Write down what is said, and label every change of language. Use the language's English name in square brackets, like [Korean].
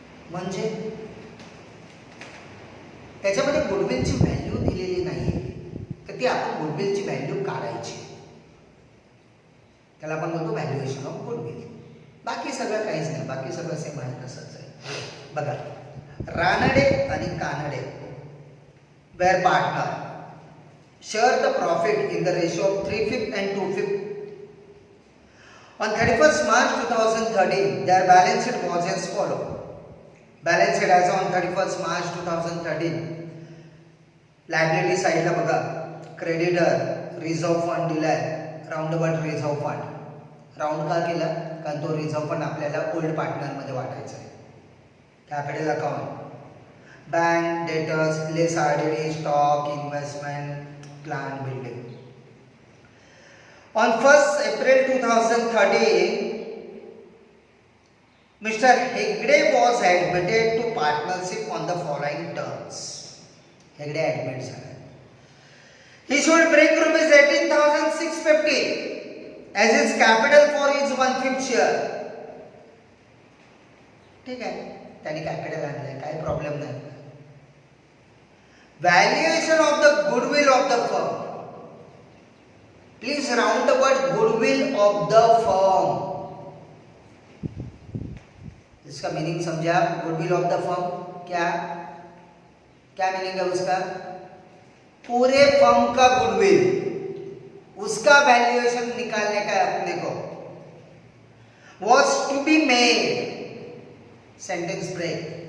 [Marathi] म्हणजे त्याच्यामध्ये गुडविलची व्हॅल्यू दिलेली नाही, तर ती आपण गुडविलची व्हॅल्यू काढायची. त्याला आपण म्हणतो व्हॅल्युएशन ऑफ गुडविल. बाकी सगळं काहीच नाही, बाकी सगळं सेम आहे तसंच आहे. बघा, [English] रानडे आणि Kanade were partner share the profit in the ratio of 3/5 and 2/5. On 31st March 2013, their balance sheet was as follow. Balance sheet as on 31st March 2013. Liability side [Marathi] ला बघा, [English] creditor, reserve fund [Marathi] दिलाय, [English] roundabout reserve fund. [Marathi] Round का केला? कारण तो reserve fund आपल्याला old partner मध्ये वाटायचा आहे. Capital account, bank, debtors, less RDD, stock, investment, plant building. [English] On 1st April 2013, Mr. Hegde was admitted to partnership on the following terms. Hegde admit [Marathi] झाला. [English] He should bring rupees 18,650 as his capital for his 1/5 share. [Marathi] ठीक आहे, त्याने capital आणलंय, काही problem नाही. [English] Valuation of the goodwill of the firm. Please round the word goodwill of the firm. [Hindi] इसका meaning समझा. Goodwill of the firm क्या क्या मीनिंग है उसका? पूरे फर्म का गुडविल, उसका वैल्यूएशन निकालने का है अपने को. [English] Was to be made. [Marathi] Sentence break.